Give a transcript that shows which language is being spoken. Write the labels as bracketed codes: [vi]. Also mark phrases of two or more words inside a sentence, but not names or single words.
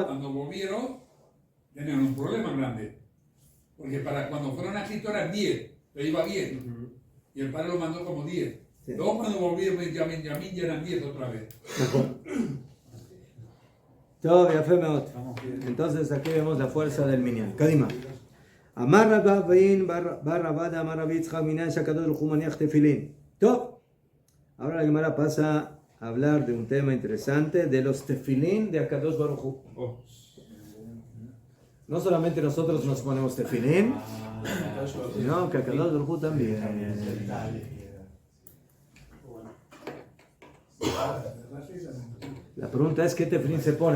[es] Cuando volvieron, tenían un problema grande. Porque para cuando fueron a Egipto eran 10, pero iba bien. Y el padre lo mandó como 10. Sí. Luego cuando volvieron Benjamín ya eran 10 otra vez. Todo, ya fue. Entonces aquí vemos la fuerza del minyan. Kadima. [he] אמר רבאין בר רבדה אמר רבי יצחק מנין שהקדוש ברוך הוא מניח תפילין. [es] Todo. Ahora la Gemara pasa a hablar de un tema interesante de los tefilín de Akadosh Baruch Hu. No solamente nosotros nos ponemos tefilín, sino que Akadosh Baruch Hu también. La pregunta es: ¿qué tefilín se pone?